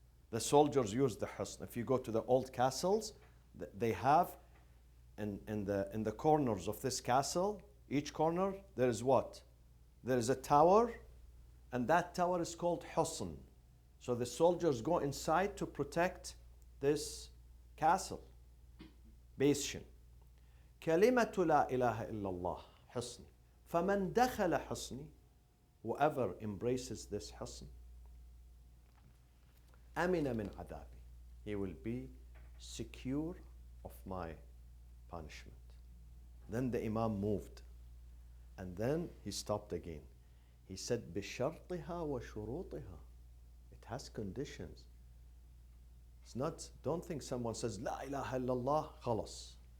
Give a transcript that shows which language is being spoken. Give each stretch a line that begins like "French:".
English: The soldiers use the hisn. If you go to the old castles, they have in the corners of this castle, each corner, there is what? There is a tower, and that tower is called Husn. So the soldiers go inside to protect this castle. bastion.
Arabic: كلمة لا إله إلا الله حصني. فمن دخل حصني,
English: whoever embraces this
Arabic: حصن, أمن من عذابي.
English: He will be secure of my punishment. Then the Imam moved. And then he stopped again. He said,
Arabic: بشرطها وشروطها.
English: It has conditions. It's not, don't think someone says,
Arabic: لا إله إلا الله, خلاص.